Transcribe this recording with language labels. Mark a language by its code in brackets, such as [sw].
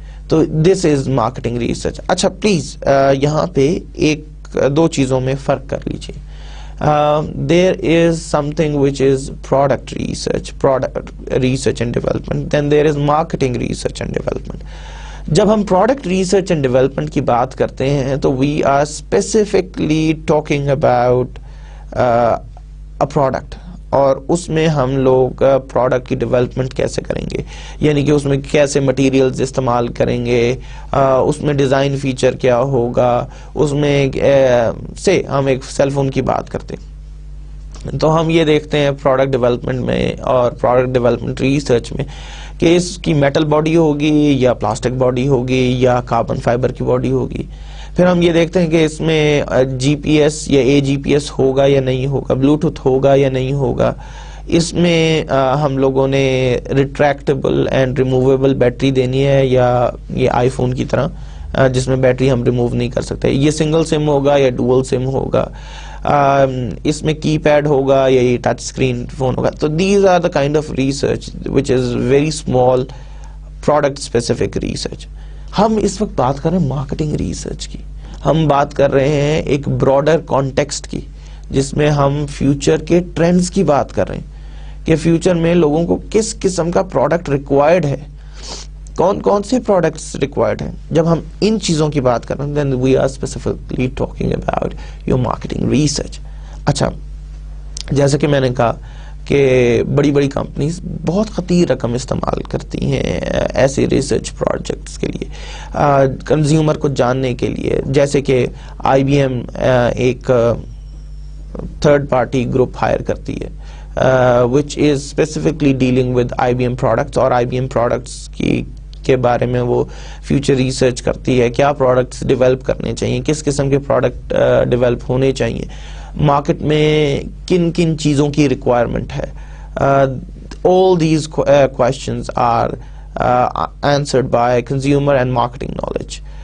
[ur] تو [en] This is marketing research. [ur] اچھا please یہاں پہ ایک دو چیزوں میں فرق کر لیجیے. [en] there is something which is product research and development, then there is marketing research and development. [ur] جب ہم product research and development کی بات کرتے ہیں تو [en] we are specifically talking about a product, [ur] اور اس میں ہم لوگ پروڈکٹ کی ڈیولپمنٹ کیسے کریں گے, یعنی کہ اس میں کیسے مٹیریلز استعمال کریں گے, اس میں ڈیزائن فیچر کیا ہوگا, اس میں سے ہم ایک سیل فون کی بات کرتے ہیں تو ہم یہ دیکھتے ہیں پروڈکٹ ڈیولپمنٹ میں اور پروڈکٹ ڈیولپمنٹ ریسرچ میں کہ اس کی میٹل باڈی ہوگی یا پلاسٹک باڈی ہوگی یا کاربن فائبر کی باڈی ہوگی. پھر ہم یہ دیکھتے ہیں کہ اس میں جی پی ایس یا اے جی پی ایس ہوگا یا نہیں ہوگا, بلوٹوتھ ہوگا یا نہیں ہوگا, اس میں ہم لوگوں نے ریٹریکٹیبل اینڈ ریموویبل بیٹری دینی ہے یا یہ آئی فون کی طرح جس میں بیٹری ہم ریموو نہیں کر سکتے, یہ سنگل سم ہوگا یا ڈوئل سم ہوگا, اس میں کی پیڈ ہوگا یا یہ ٹچ اسکرین فون ہوگا. [en] تو these are the kind of research which is very small product specific research. [ur] ہم اس وقت بات کر رہے ہیں مارکیٹنگ ریسرچ کی, ہم بات کر رہے ہیں ایک براڈر کانٹیکسٹ کی جس میں ہم فیوچر کے ٹرینڈز کی بات کر رہے ہیں کہ فیوچر میں لوگوں کو کس قسم کا پروڈکٹ ریکوائرڈ ہے, کون کون سے پروڈکٹس ریکوائرڈ ہیں. جب ہم ان چیزوں کی بات کر رہے ہیں [en] then we are specifically talking about your marketing research. [ur] اچھا, جیسے کہ میں نے کہا کہ بڑی بڑی کمپنیز بہت خطیر رقم استعمال کرتی ہیں ایسے ریسرچ پروجیکٹس کے لیے, کنزیومر کو جاننے کے لیے. جیسے کہ آئی بی ایم ایک تھرڈ پارٹی گروپ ہائر کرتی ہے [en] which is specifically dealing with IBM products, [ur] اور آئی بی ایم پروڈکٹس کے بارے میں وہ فیوچر ریسرچ کرتی ہے, کیا پروڈکٹس ڈیولپ کرنے چاہیے, کس قسم کے پروڈکٹ ڈیولپ ہونے چاہیے, مارکیٹ میں کن کن چیزوں کی ریکوائرمنٹ ہے. [en] all these questions are answered by consumer and marketing knowledge.